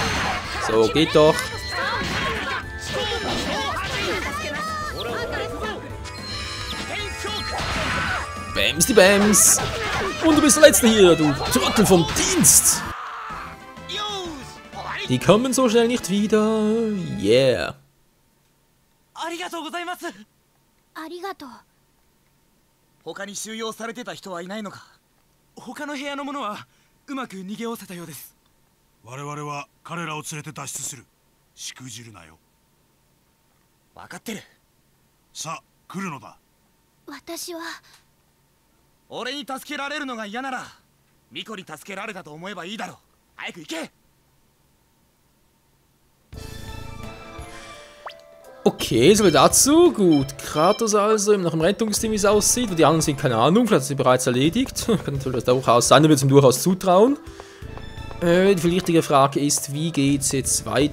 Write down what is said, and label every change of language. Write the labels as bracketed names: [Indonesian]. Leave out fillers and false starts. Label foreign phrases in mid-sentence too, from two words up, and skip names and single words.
[German] So, geht doch. Bams die Bams. Und du bist der Letzte hier, du Trottel vom Dienst. Die kommen so schnell nicht wieder. [English] Yeah. [Japanese] ありがとうございます。ありがとう。他に収容されてた人はいないのか。他の部屋の者はうまく逃げおせたようです。我々は彼らを連れて脱出する。しくじるなよ。分かってる。さあ来るのだ。私は俺に助けられるのが嫌ならミコに助けられたと思えばいいだろう。早く行け。 [German] Okay, so viel dazu. Gut, Kratos also nach dem Rettungsteam, wie es aussieht. Und die anderen sind keine Ahnung, vielleicht ist sie bereits erledigt. Kann natürlich durchaus sein, da würde es ihm durchaus zutrauen. Die viel wichtige Frage ist, wie geht es jetzt weiter?